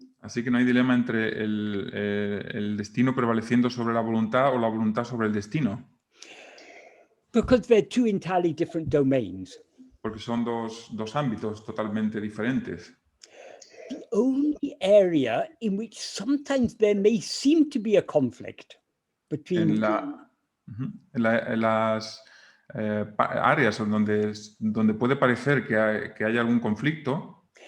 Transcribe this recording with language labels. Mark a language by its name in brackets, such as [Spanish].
[Spanish] Así que no hay dilema entre el destino prevaleciendo sobre la voluntad o la voluntad sobre el destino. [English] Because they're two entirely different domains. [Spanish] Porque son dos ámbitos totalmente diferentes. [English] The only area in which sometimes there may seem to be a conflict between... [Spanish] En las áreas donde puede parecer que hay algún conflicto,